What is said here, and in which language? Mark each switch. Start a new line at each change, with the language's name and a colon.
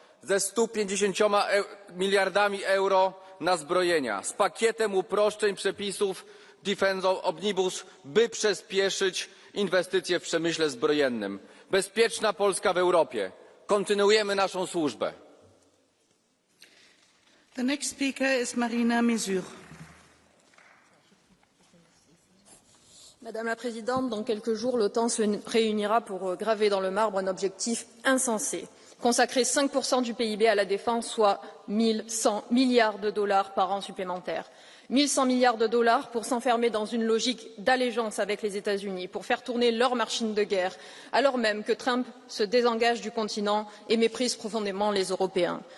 Polish: Ze 150 miliardami euro na zbrojenia. Z pakietem uproszczeń przepisów Defense Omnibus, by przyspieszyć inwestycje w przemyśle zbrojennym. Bezpieczna Polska w Europie. Kontynuujemy naszą służbę.
English: The next speaker is Marina Mizur.
French: Madame la Présidente, dans quelques jours, l'OTAN se réunira pour graver dans le marbre un objectif insensé. Consacrer 5% du PIB à la défense, soit 1100 milliards de dollars par an supplémentaires. 1100 milliards de dollars pour s'enfermer dans une logique d'allégeance avec les États-Unis, pour faire tourner leur machine de guerre, alors même que Trump se désengage du continent et méprise profondément les Européens.